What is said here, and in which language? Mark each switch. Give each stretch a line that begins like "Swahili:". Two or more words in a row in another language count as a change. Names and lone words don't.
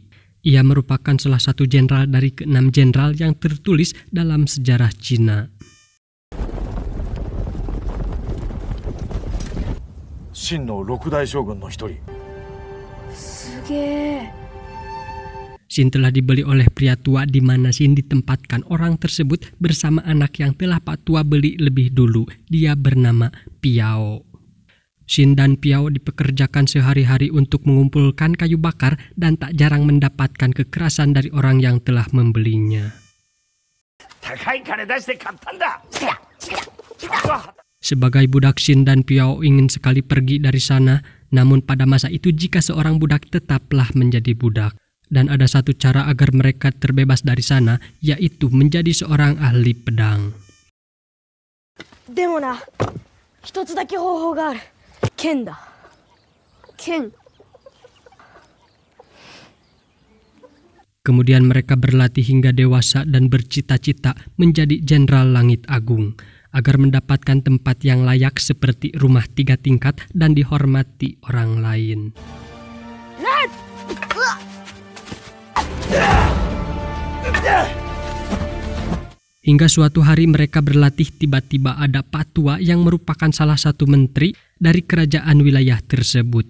Indonesian: Ia merupakan salah satu jenderal dari ke-6 jenderal yang tertulis dalam sejarah Cina.
Japanese: Shin no 6 代将軍の一人。すげえ。
Indonesian: Shin telah dibeli oleh pria tua, di mana Shin ditempatkan orang tersebut bersama anak yang telah Pak Tua beli lebih dulu. Dia bernama Piao. Shin dan Piao dipekerjakan sehari-hari untuk mengumpulkan kayu bakar dan tak jarang mendapatkan kekerasan dari orang yang telah membelinya. Sebagai budak, Shin dan Piao ingin sekali pergi dari sana, namun pada masa itu jika seorang budak tetaplah menjadi budak. Dan ada satu cara agar mereka terbebas dari sana, yaitu menjadi seorang ahli pedang.
Japanese: でもな、一つだけ方法がある。剣だ. Ken.
Indonesian: Kemudian mereka berlatih hingga dewasa dan bercita-cita menjadi Jenderal Langit Agung, agar mendapatkan tempat yang layak seperti rumah 3 tingkat dan dihormati orang lain. Hingga suatu hari mereka berlatih, tiba-tiba ada Pak Tua yang merupakan salah satu menteri dari kerajaan wilayah tersebut.